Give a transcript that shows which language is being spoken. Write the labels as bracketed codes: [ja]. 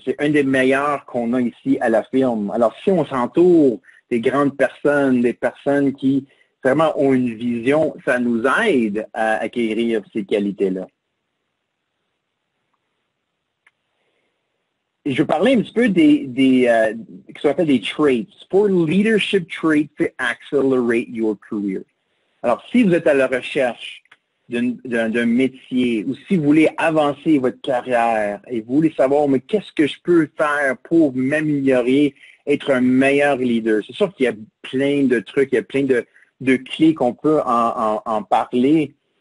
[fr] C'est un des meilleurs qu'on a ici à la firme. Alors, si on s'entoure des grandes personnes, des personnes qui vraiment ont une vision, ça nous aide à acquérir ces qualités-là. Je vais parler un petit peu ce qu'on appelle des traits. [en] For leadership traits to accelerate your career. [fr] Alors, si vous êtes à la recherche d'un métier ou si vous voulez avancer votre carrière et vous voulez savoir, mais qu'est-ce que je peux faire pour m'améliorer, être un meilleur leader? C'est sûr qu'il y a plein de trucs, il y a plein de clés qu'on peut en parler.